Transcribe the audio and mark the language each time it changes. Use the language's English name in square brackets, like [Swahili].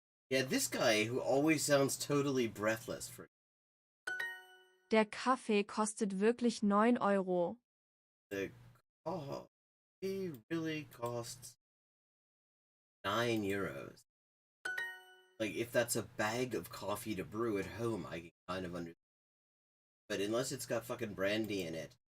[English] Yeah, this guy who always sounds totally breathless for. [German] Der Kaffee kostet wirklich 9 Euro. [English] The coffee really costs 9 euros. Like, if that's a bag of coffee to brew at home, I can kind of understand. But unless it's got fucking brandy in it.